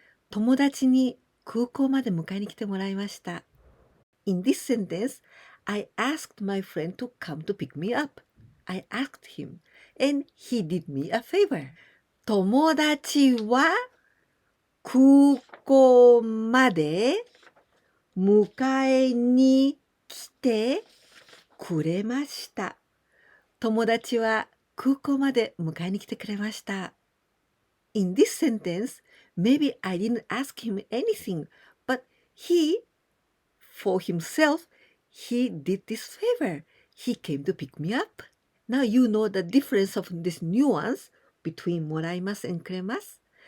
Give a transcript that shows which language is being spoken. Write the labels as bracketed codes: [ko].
[ja] 友達に空港まで迎えに来てもらいました。 [en] In this sentence, I asked my friend to come to pick me up. I asked him, and he did me a favor. [ja] 友達は空港まで迎えに来てくれました。友達は空港まで迎えに来てくれました。 [en] In this sentence, maybe I didn't ask him anything, but for himself, he did this favor. He came to pick me up. Now you know the difference of this nuance between もらいます and くれます.